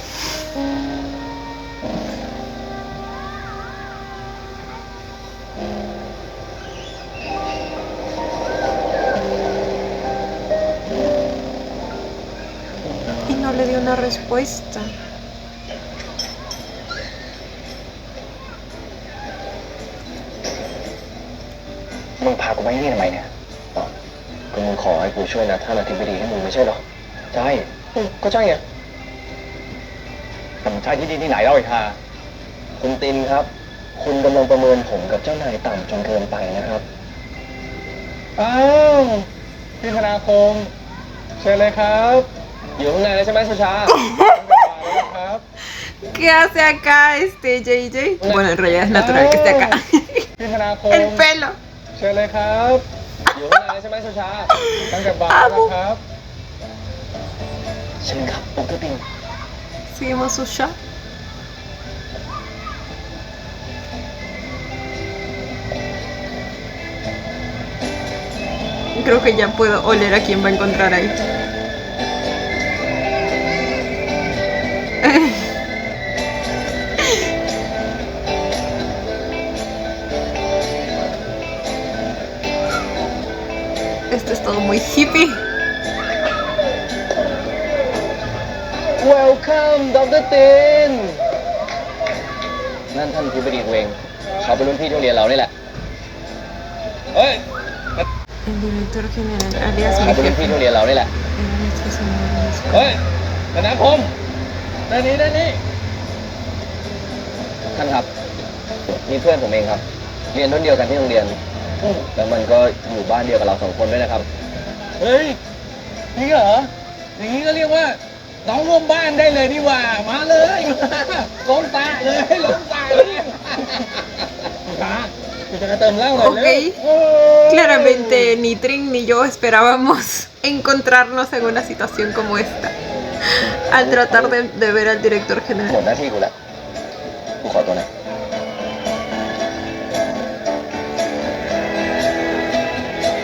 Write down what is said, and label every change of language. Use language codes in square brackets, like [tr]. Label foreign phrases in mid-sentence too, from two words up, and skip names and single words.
[es] Y no le dio una respuesta. [th] มึงพากูมาที่นี่ทำไมเนี่ยก็มึงขอให้กูช่วยนะท่านอธิบดีให้มึงไม่ใช่หรอใช่ก็ใช่ไงมันใช่ที่นี่ที่ไหนเล่าไอ้ห่าคุณตินครับ คุณกำลังประเมินผมกับเจ้านายต่ำจนเกินไปนะครับ อ้าวพี่ธนาคมเชิญเลยครับ อยู่ข้างในเลยใช่ไหมสุชา ครับ [es] ¿Qué hace acá JJ? Bueno, en realidad es natural que esté acá. [th] พี่ธนาคม [es] El pelo. [th] เชิญเลยครับ อยู่ข้างในเลยใช่ไหมสุชา ตั้งแต่บ่ายนะครับ เชิญครับผมก็ติน [es] Seguimos su shot. Creo que ya puedo oler a quién va a encontrar ahí. Esto es todo muy hippie. [en] Welcome Dr. [th] Tin นั่นท่านอธิบดีเองเขาเป็นรุ่นพี่ที่โรงเรียนเรานี่แหละ เฮ้ย [es] El director general, alias [th] เขา [es] mi [th] เป็นรุ่นพี่ [es] jefe. [th] ที่โรงเรียนเรานี่แหละ [es] El nuestro señor de la escuela. [th] เฮ้ยธนาคมด้านนี้ด้านนี้ ท่านครับนี่เพื่อนผมเองครับ เรียนรุ่นเดียวกันที่โรงเรียน แล้วมันก็อยู่บ้านเดียวกับเรา2 คนด้วยนะครับ เฮ้ยนี่เหรออย่างนี้ก็เรียกว่าน้องร่วมบ้านได้เลยนี่หว่ามาเลยล้มตาเลยล้มตาเลยตากูจะเติมเหล้าหน่อยเลย [es] Ok. Claramente ni Trin ni yo esperábamos encontrarnos en una situación como esta. Al tratar de ver al director [th] หม [es] general. [th] ดหน้าที่กูแล้วกูขอตัวนะ เ